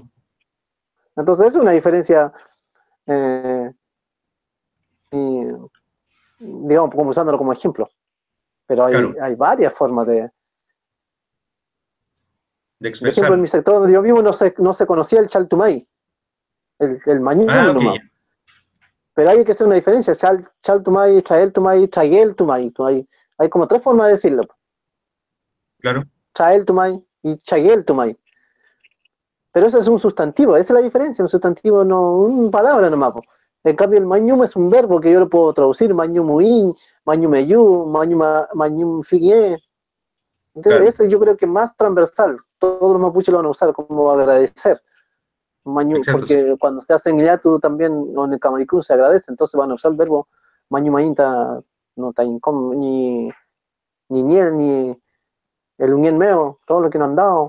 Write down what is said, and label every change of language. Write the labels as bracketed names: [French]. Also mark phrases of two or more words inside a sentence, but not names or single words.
[Spanish] Entonces es una diferencia, eh, y, digamos, como usándolo como ejemplo. Pero hay, claro, hay varias formas de... de Por ejemplo, en expresar. mi sector donde yo vivo no se conocía el chaltumay, el Ah, [Mapuche] mañum [Spanish] ok, nomás. ya, Pero hay que hacer una diferencia, [Mapuche] chaltumay, traeltumay, tragueltumay. [Spanish] Hay como tres formas de decirlo. claro, Traeltumay y chagueltumay. Pero eso es un sustantivo, esa es la diferencia, un sustantivo no, una palabra nomás. Po. En cambio, el mañum es un verbo que yo lo puedo traducir, [Mapuche] mañumuin, mañumeyu, mañum figue. [Spanish] Entonces, claro, ese yo creo que es más transversal. Todos los mapuches lo van a usar como agradecer. exacto, sí, Porque cuando se hace en Illatu también, o en el Camaricún se agradece, entonces van a usar el verbo mañumain, no está [Mapuche] ni niel, ni el unien meo, [Spanish] todo lo que nos han dado.